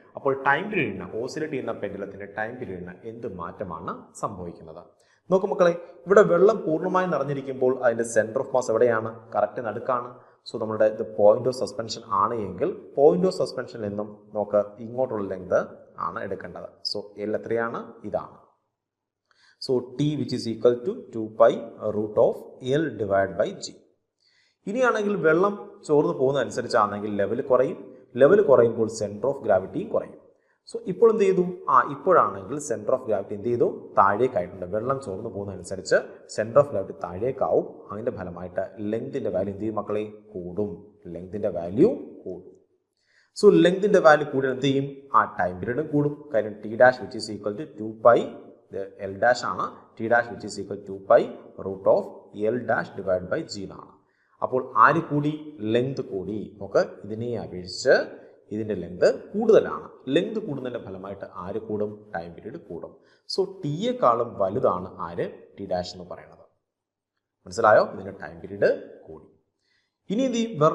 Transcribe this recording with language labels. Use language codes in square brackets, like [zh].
[ml] അപ്പോൾ time പീരീഡിന്, oscillate ചെയ്യുന്ന പെൻഡുലത്തിൻ്റെ time പീരീഡിന് എന്ത് മാറ്റമാണ് സംഭവിക്കുന്നത്? നോക്കൂ മക്കളെ, ഇവിടെ വെള്ളം പൂർണ്ണമായി നിറഞ്ഞിരിക്കുമ്പോൾ അതിൻ്റെ സെൻറ്റർ ഓഫ് മാസ് എവിടെയാണ്? കറക്റ്റ് നടുക്കാണ്. സോ നമ്മുടെ ഇത് പോയിന്റ് ഓഫ് സസ്പെൻഷൻ ആണ് എങ്കിൽ പോയിന്റ് ഓഫ് സസ്പെൻഷനിൽ നിന്നും നമുക്ക് ഇങ്ങോട്ടുള്ള ലെങ്ത് ആണ് എടുക്കേണ്ടത്. സോ L എത്രയാണ്? ഇതാണ്. [en] So T which is equal to 2π√L/g. [ml] ഇനിയാണെങ്കിൽ വെള്ളം ചോർന്ന് പോകുന്ന അനുസരിച്ചാണെങ്കിൽ ലെവൽ കുറയും. ലെവൽ കുറയുമ്പോൾ സെൻറ്റർ ഓഫ് ഗ്രാവിറ്റിയും കുറയും. സോ ഇപ്പോൾ എന്ത് ചെയ്തു? ഇപ്പോഴാണെങ്കിൽ സെൻറ്റർ ഓഫ് ഗ്രാവിറ്റി എന്ത് ചെയ്തു? താഴേക്കായിട്ടുണ്ട്. വെള്ളം ചോർന്ന് പോകുന്നതനുസരിച്ച് സെൻറ്റർ ഓഫ് ഗ്രാവിറ്റി താഴേക്കാവും. അതിൻ്റെ ഫലമായിട്ട് ലെങ്തിൻ്റെ വാല്യൂ എന്ത് ചെയ്യും മക്കളെ? കൂടും. ലെങ്തിൻ്റെ വാല്യൂ കൂടും. സോ ലെങ്തിൻ്റെ വാല്യൂ കൂടിയാൽ എന്ത് ചെയ്യും? ടൈം പീരീഡും കൂടും. [en] കാര്യം T' which is equal to 2π ആണ്. T' which is equal to 2π√L'/g എന്നാണ്. [ml] അപ്പോൾ ആര് കൂടി? ലെങ്ത് കൂടി. നമുക്ക് ഇതിനെ അപേക്ഷിച്ച് ഇതിൻ്റെ ലെങ്ത് കൂടുതലാണ്. ലെങ്ത് കൂടുന്നതിൻ്റെ ഫലമായിട്ട് ആര് കൂടും? ടൈം പീരീഡ് കൂടും. സോ ടിയേക്കാളും വലുതാണ് ആര്? T' എന്ന് പറയുന്നത്. മനസ്സിലായോ? ഇതിൻ്റെ ടൈം പീരീഡ് കൂടി. ഇനി എന്ത് ചെയ്യും?